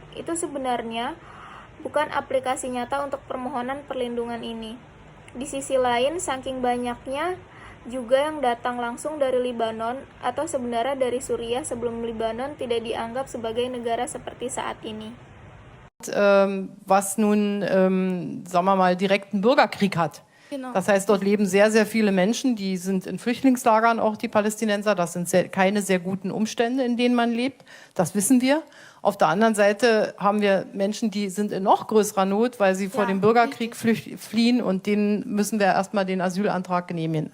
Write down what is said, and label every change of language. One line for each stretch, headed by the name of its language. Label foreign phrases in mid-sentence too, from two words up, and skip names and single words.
Indonesian: Itu sebenarnya bukan aplikasi nyata untuk permohonan perlindungan ini. Di sisi lain, saking banyaknya juga yang datang langsung dari Libanon atau sebenarnya dari Suriah sebelum Libanon tidak dianggap sebagai negara seperti saat ini.
German: Was nun, sagen wir mal, direkten Bürgerkrieg hat. Genau. Das heißt, dort leben sehr, sehr viele Menschen, die sind in Flüchtlingslagern, auch die Palästinenser. Das sind keine sehr guten Umstände, in denen man lebt. Das wissen wir. Auf der anderen Seite haben wir Menschen, die sind in noch größerer Not, weil sie vor dem Bürgerkrieg fliehen und denen müssen wir erstmal den Asylantrag genehmigen.